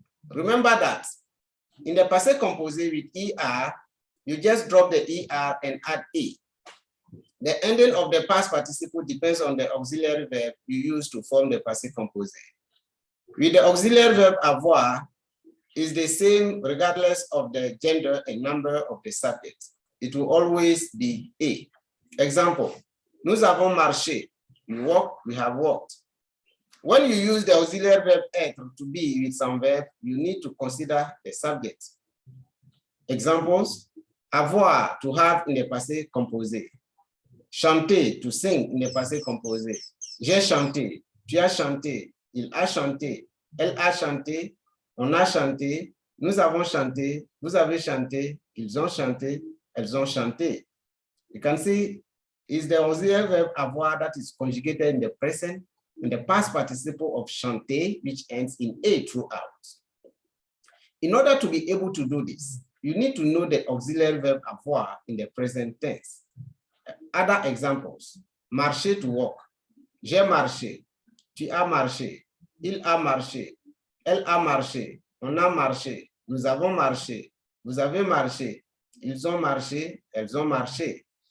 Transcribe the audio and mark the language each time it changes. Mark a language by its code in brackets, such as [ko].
[en] Remember that in the passé composé with er, you just drop the er and add a. The ending of the past participle depends on the auxiliary verb you use to form the passé composé. With the auxiliary verb avoir, is the same regardless of the gender and number of the subject. It will always be a. [fr] Example: nous avons marché. [en] We walk, we have walked. When you use the auxiliary verb être to be with some verb, you need to consider the subject. Examples: avoir, to have in the passé composé. Chanter, to sing in the passé composé. [fr] J'ai chanté, tu as chanté, il a chanté, elle a chanté, on a chanté, nous avons chanté, vous avez chanté, ils ont chanté, elles ont chanté. [en] You can see is the auxiliary verb avoir that is conjugated in the present in the past participle of chanter, which ends in a throughout. In order to be able to do this, you need to know the auxiliary verb avoir in the present tense. Other examples: marcher, to walk. [fr] J'ai marché, tu as marché, il a marché, elle a marché, on a marché, nous avons marché, vous avez marché, ils ont marché, elles ont marché.